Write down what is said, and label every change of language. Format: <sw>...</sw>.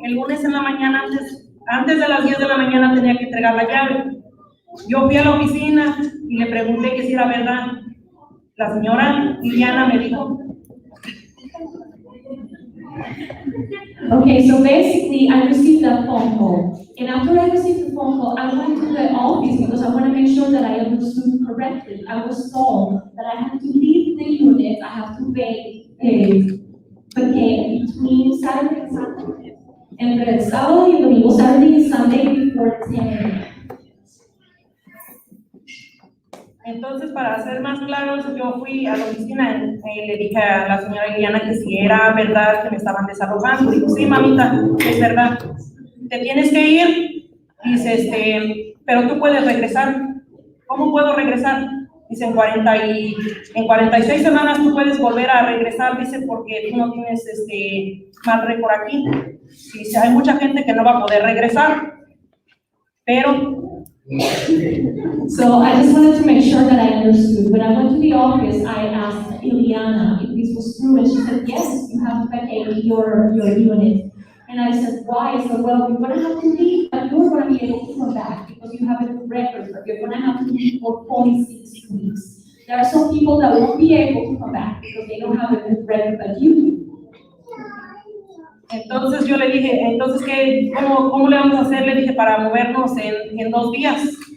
<es>El lunes en la mañana, antes de las 10 de la mañana, tenía que entregar la llave. Yo fui a la oficina y le pregunté que si era verdad. La señora Liliana me dijo.</es> <en>Okay, so basically I received that phone call, and after I received the phone call, I went to the office because I want to make sure that I understood correctly. I was told that I had to leave the unit, I have to pay between Saturday and Sunday.</en> <es>Entre el sábado y el domingo,</es> <en>Saturday and Sunday before 10 a.m.</en> <es>Entonces, para ser más claros, yo fui a la oficina y le dije a la señora Liliana que si era verdad que me estaban desalojando. Dijo, sí, mamita, es verdad. Te tienes que ir. Dice, pero tú puedes regresar. ¿Cómo puedo regresar? Dice, en 46 semanas tú puedes volver a regresar, dice, porque tú no tienes mal récord aquí. Dice, hay mucha gente que no va a poder regresar, pero...</es> <en>So I just wanted to make sure that I understood. When I went to the office, I asked Ileana if this was true, and she said, yes, you have to vacate your unit. And I said, why? I said, well, you're going to have to leave, but you're going to be able to come back because you have a good record, but you're going to have to leave for 46 weeks. There are some people that won't be able to come back because they don't have a good record, but you do.</en> <es>Entonces yo le dije, entonces, ¿cómo le vamos a hacer? Le dije, para movernos en 2 días.</es>